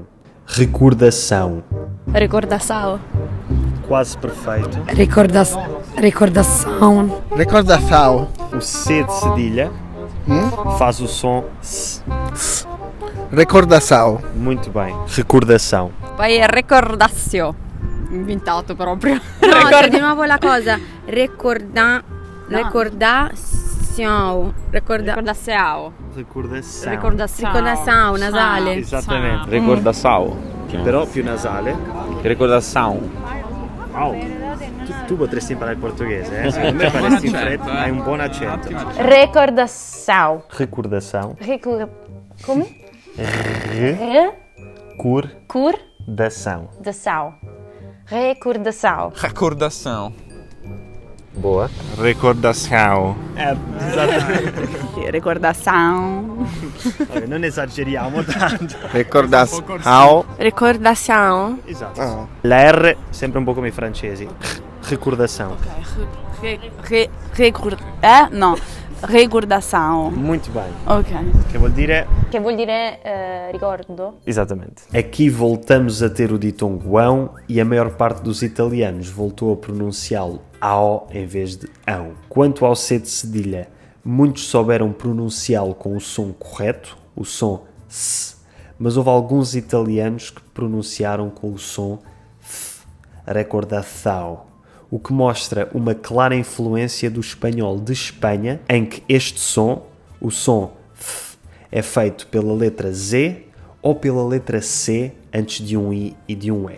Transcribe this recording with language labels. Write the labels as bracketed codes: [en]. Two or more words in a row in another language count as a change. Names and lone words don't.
[pt] Recordação. Recordação. Quase perfeito. Recordação. Recordação. O C de cedilha faz o som S. Recordação. Muito bem. Recordação. [it] Poi è recordazione. Inventato proprio. No, cioè, di nuovo la cosa. Recordazione. Recordazione. [pt] Recordação. Recordação, nasale. Exatamente. Recordação. [it] Però più nasale. [pt] Recordação. Wow. [it] Tu potresti imparare il portoghese, eh? Secondo me faresti in fretta, hai un buon accento. [pt] Recordação. Recordação. [it] Come? [pt] Recordação. Recordação. Recordação. Recordação. Boa. Recordação. Exatamente. Recordação. [it] Non esageriamo tanto. [pt] Recordação. Recordação. [it] Esatto. Ah. La R sempre un po' come i francesi. [pt] Recordação. No. Recordação. Muito bem. Ok. [it] Che vuol dire... Che vuol dire ricordo? [pt] Exatamente. Aqui voltamos a ter o ditongo ão e a maior parte dos italianos voltou a pronunciá-lo ao em vez de ão. Quanto ao C de cedilha, muitos souberam pronunciá-lo com o som correto, o som S, mas houve alguns italianos que pronunciaram com o som F, recordação, o que mostra uma clara influência do espanhol de Espanha, em que este som, o som F, é feito pela letra Z ou pela letra C antes de um I e de um E.